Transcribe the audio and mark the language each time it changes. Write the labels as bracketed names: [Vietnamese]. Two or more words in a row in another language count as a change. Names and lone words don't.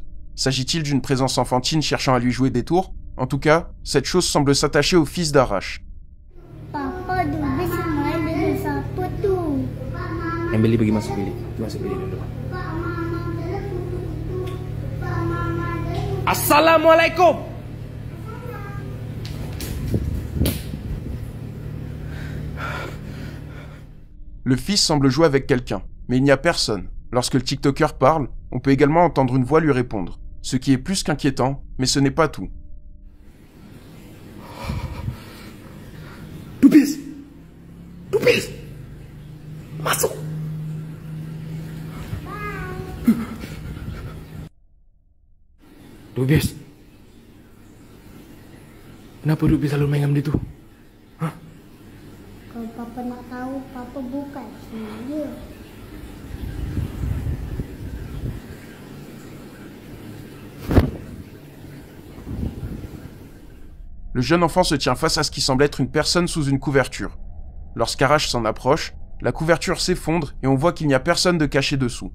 [French] S'agit-il d'une présence enfantine cherchant à lui jouer des tours? En tout cas, cette chose semble s'attacher au fils d'Arash. [Malay] Papa dulu main dengan siapa tu? Emily pergi masuk bilik. Masuk bilik dulu. Assalamualaikum. [French] Le fils semble jouer avec quelqu'un, mais il n'y a personne. Lorsque le TikToker parle, on peut également entendre une voix lui répondre, ce qui est plus qu'inquiétant, mais ce n'est pas tout. [Malay] Dubis! Masuk! Dubis! Kenapa Dubis selalu main dengan dia tu? Hah? Kalau Papa nak tahu, Papa bukan dia. [French] Le jeune enfant se tient face à ce qui semble être une personne sous une couverture. Lorsqu'Arash s'en approche, la couverture s'effondre et on voit qu'il n'y a personne de caché dessous.